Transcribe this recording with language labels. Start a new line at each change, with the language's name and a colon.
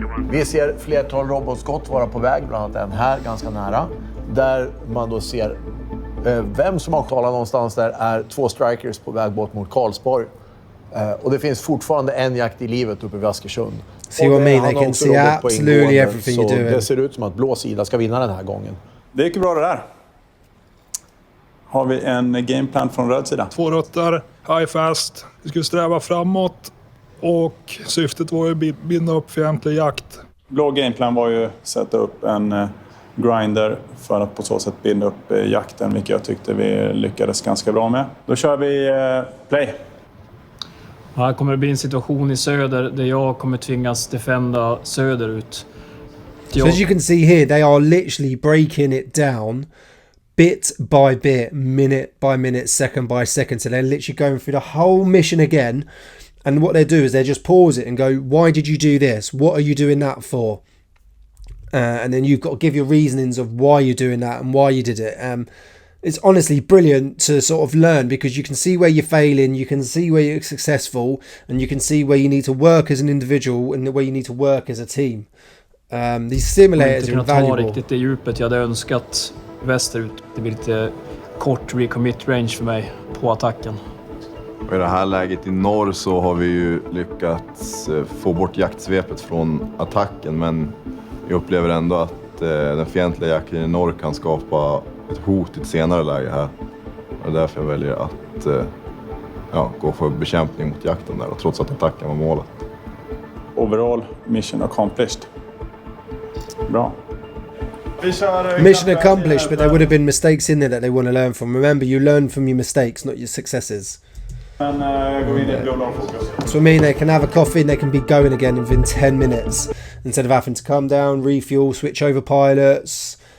Swedish: Vi ser flertal robotskott vara på väg, bland annat en här ganska nära. Där man då ser vem som har talat någonstans där är 2 strikers på väg bort mot Karlsborg. Och det finns fortfarande en jakt i livet uppe vid Askersund.
English: See what I mean? They can see absolutely everything you're doing.
Swedish: Det ser ut som att blå sida ska vinna den här gången. Det gick bra det där. Har vi en gameplan från röd sida? 2 ruttar, high fast. Vi skulle sträva framåt och syftet var ju att binda upp fientlig jakt. Blå gameplan var ju att sätta upp en grinder för att på så sätt binda upp jakten, vilket jag tyckte vi lyckades ganska bra med. Då kör vi play. Här kommer det bli en situation i söder där jag kommer tvingas defenda söderut.
English: So as you can see here, they are literally breaking it down bit by bit, minute by minute, second by second. So they're literally going through the whole mission again. And what they do is they just pause it and go, why did you do this? What are you doing that for? And then you've got to give your reasonings of why you're doing that and why you did it. It's honestly brilliant to sort of learn, because you can see where you're failing, you can see where you're successful, and you can see where you need to work as an individual and where you need to work as a team. These simulators are invaluable.
Swedish: Riktigt det djupet jag hade önskat västerut. Det blir lite kort recommit range för mig på attacken. Och i det här läget i norr så har vi ju lyckats få bort jaktsvepet från attacken, men jag upplever ändå att den fientliga jakten i norr kan skapa ett hot i ett senare läge här. Och det är därför jag väljer att gå för bekämpning mot jakten där, och trots att attacken var målet.
English: Overall mission accomplished.
Swedish: Bra.
English: Mission accomplished, but there would have been mistakes in there that they want to learn from. Remember, you learn from your mistakes, not your successes.
Swedish: Men gå in i blå lagfokus.
English: So I mean, they can have a coffee and they can be going again within 10 minutes instead of having to come down, refuel, switch over pilots.